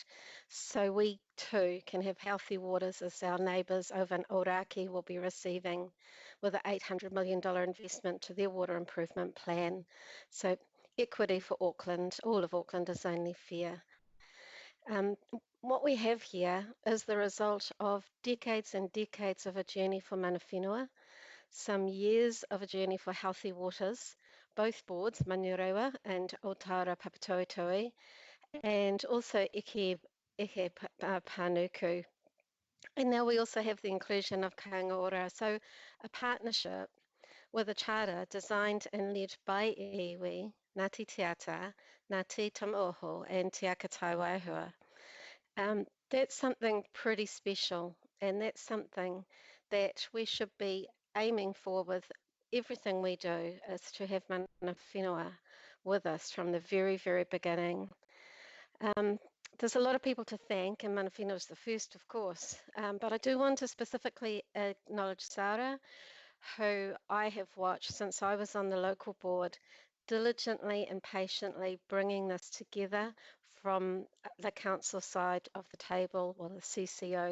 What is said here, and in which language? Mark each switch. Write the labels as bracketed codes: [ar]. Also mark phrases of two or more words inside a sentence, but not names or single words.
[en] So we too can have healthy waters as our neighbours over in Ōrākei will be receiving with an $800 million investment to their water improvement plan. So equity for Auckland, all of Auckland is only fair. What we have here is the result of decades and decades of a journey for [mi] mana whenua, [en] some years of a journey for healthy waters, both boards, Manurewa and Otara Papatoetoe, and also Ike Panuku. And now we also have the inclusion of Kaingaora, so a partnership with a charter designed and led by iwi, Ngāti Te Ata, Ngāti Tamoho, and Te Akatai Waihua. That's something pretty special, and that's something that we should be aiming for with everything we do, is to have [mi] mana whenua [en] with us from the very, very beginning. There's a lot of people to thank, and [mi] mana whenua [en] is the first, of course, but I do want to specifically acknowledge Sarah, who I have watched since I was on the local board, diligently and patiently bringing this together from the council side of the table, or the CCO.